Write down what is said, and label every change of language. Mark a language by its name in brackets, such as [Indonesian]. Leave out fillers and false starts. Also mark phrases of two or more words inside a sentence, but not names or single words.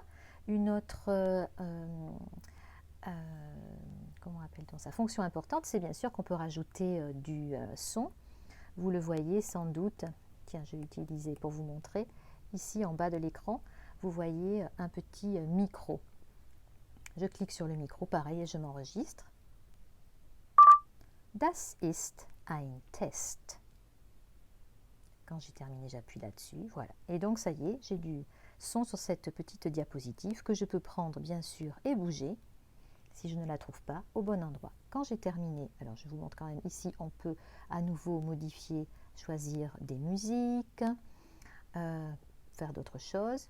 [French] Une autre comment appelle-t-on ça? Fonction importante, c'est bien sûr qu'on peut rajouter du son. Vous le voyez sans doute. Tiens, je vais l'utiliser pour vous montrer. Ici, en bas de l'écran, vous voyez un petit micro. je clique sur le micro, pareil, et je m'enregistre. [German] Das ist ein Test. [French] Quand j'ai terminé, j'appuie là-dessus. Voilà. Et donc, ça y est, j'ai du son sur cette petite diapositive que je peux prendre, bien sûr, et bouger si je ne la trouve pas au bon endroit. Quand j'ai terminé, alors je vous montre quand même ici, on peut à nouveau modifier, choisir des musiques, faire d'autres choses.